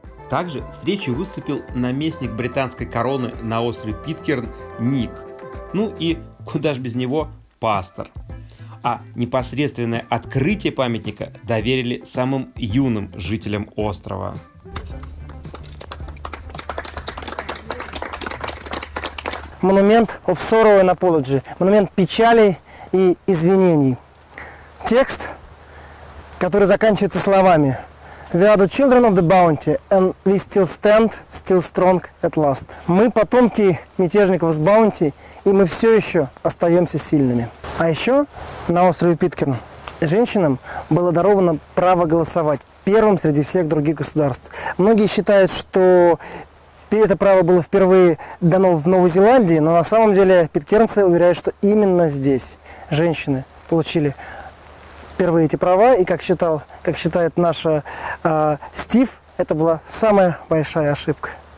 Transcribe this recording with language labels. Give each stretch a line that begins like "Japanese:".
Russian: Также с речью выступил наместник британской короны на острове Питкерн Ник. Ну и куда ж без него, пастор. А непосредственное открытие памятника доверили самым юным жителям острова.
English: Монумент of Sorrow and Apology.
Russian: Монумент печали и извинений. Текст, который заканчивается словами:
English: We are the children of the bounty, and we still stand, still strong at last.
Russian: Мы потомки мятежников с Баунти, и мы все еще остаемся сильными. А еще на острове Питкерн женщинам было даровано право голосовать первым среди всех других государств. Многие считают, что это право было впервые дано в Новой Зеландии, но на самом деле питкернцы уверяют, что именно здесь женщины получили впервые эти права, и как считает наш Стив, это была самая большая ошибка.